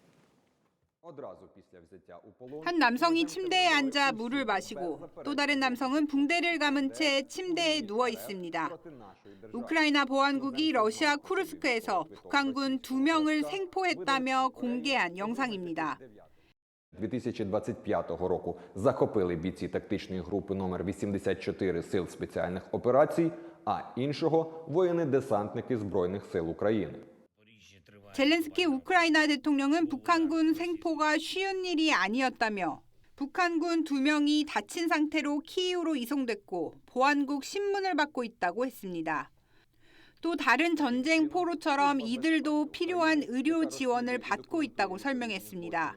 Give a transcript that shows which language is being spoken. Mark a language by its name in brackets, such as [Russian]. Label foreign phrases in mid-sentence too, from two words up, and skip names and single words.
[Korean] 한 남성이 침대에 앉아 물을 마시고 또 다른 남성은 붕대를 감은 채 침대에 누워 있습니다. 우크라이나 보안국이 러시아 쿠르스크에서 북한군 2명을 생포했다며 공개한 영상입니다. [Ukrainian] 2025 року захопили бійці тактичної групи номер 84 Сил спеціальних операцій, а іншого – воїни-десантники Збройних сил України. [Korean] 젤렌스키 우크라이나 대통령은 북한군 생포가 쉬운 일이 아니었다며 북한군 2명이 다친 상태로 키이우로 이송됐고 보안국 신문을 받고 있다고 했습니다. 또 다른 전쟁 포로처럼 이들도 필요한 의료 지원을 받고 있다고 설명했습니다.